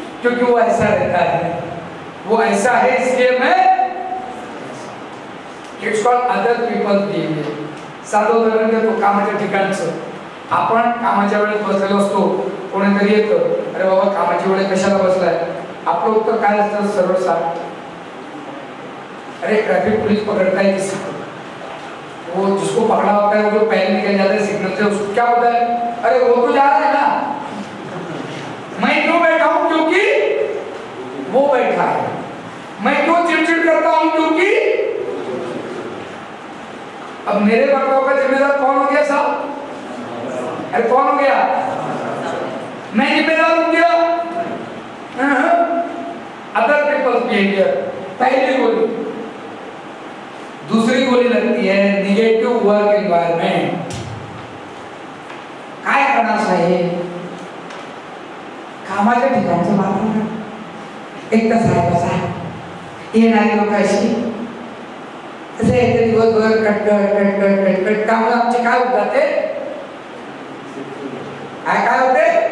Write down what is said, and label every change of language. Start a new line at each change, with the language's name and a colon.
Hindi: क्योंकि वो ऐसा रहता है, वो ऐसा है इसलिए मैं।
English: It's called other people behaviour.
Marathi: साधं उदाहरण देतो, कामाच्या ठिकाणचं. आपण कामाच्या वेळेत बसलेलो असतो, कोणीतरी येतं, अरे बाबा कामाची वेळ कशाला बसलाय? आपलं उत्तर काय असतं? सरळ साफ,
Hindi: अरे ट्रैफिक पुलिस पकड़ता है किसी को, वो जिसको पकड़ा होता है वो जो पहले निकल जाता है सिग्नल से, उसको क्या होता है? अरे वो तो जा रहा है ना, मैं क्यों बैठा हूं? क्योंकि वो बैठा है। मैं क्यों चिड़चिड़ करता हूं? क्योंकि अब मेरे बर्ताव का जिम्मेदार कौन हो गया साहब? अरे कौन हो गया? मैं जिम्मेदार हो गया। अदर पीपल्स बिहेवियर, पहली गोली। दूसरी गोली लगती है निगेटिव वर्क एनवायरनमेंट।
Marathi: काय करणार साहेब? कामाच्या ठिकाणचं वातावरण एक तर साहेबाचा येणारी लोक अशी असे येते, दिवसभर कटकट त्यामुळे आमचे काय होत जाते? काय होते?